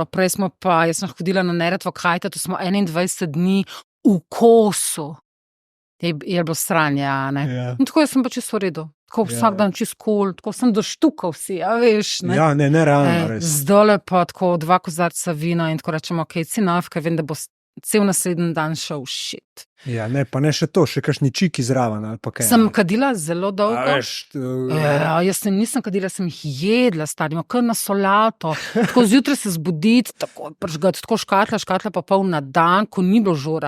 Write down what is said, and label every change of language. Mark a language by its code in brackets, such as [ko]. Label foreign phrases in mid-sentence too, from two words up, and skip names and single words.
[sl] Prej smo pa, jaz sem hodila na Neretvo kajta, to smo 21 dni v kosu. Je bilo sranje, a ne. Ja. In tako jaz sem pa čisto v redu. Tako vsak dan čisto cool, tako sem doštukal si, a veš, ne. Ja, ne, realno, res. Zdole pa tako 2 kozarca vina in tako rečemo, [en] ok, it's enough, [sl] ker vem, da bo cel naslednji dan šel shit. Ja, ne, pa ne še to, še kakšni čiki zraven ali pa kaj. Sem kadila zelo dolgo. A veš, Jaz nisem kadila, sem jih jedla, starimo, kar na solato. Tako zjutraj se zbuditi, tako pržgati, tako škatla pa pol na dan, ko ni bilo žura.